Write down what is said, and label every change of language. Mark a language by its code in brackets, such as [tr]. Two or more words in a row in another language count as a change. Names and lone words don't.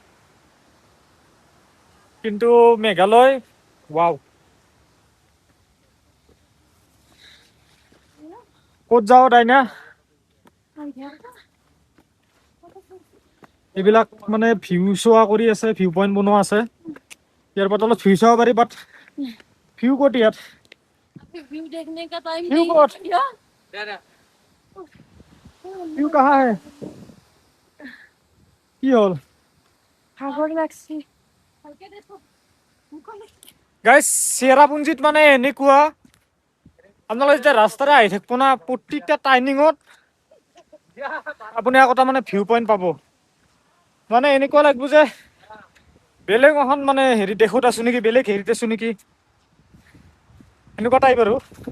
[as] কিন্তু মেঘালয় ৱাও ক'ত যাওঁ তাইনা এইবিলাক মানে ভিউ চোৱা কৰি আছে ভিউ পইণ্ট বনোৱা আছে ইয়াৰ পৰা তলত ভিউ চাব পাৰি বাট ভিউ ক'ত ইয়াত [hi] व्यू देखने का टाइम व्यू नहीं कौन? क्या व्यू कहाँ है [as] কি হ'ল ভাগৰ লাগছি গাইছ চেৰাপুঞ্জীত মানে এনেকুৱা আপোনালোকে যেতিয়া ৰাস্তাৰে আহি থাকিব না প্ৰত্যেকটা টাৰ্ণিঙত আপুনি একোটা মানে ভিউ পইণ্ট পাব মানে এনেকুৱা লাগিব যে বেলেগ এখন মানে হেৰি দেশত আছো নেকি বেলেগ হেৰিত আছো নেকি এনেকুৱা টাইপ আৰু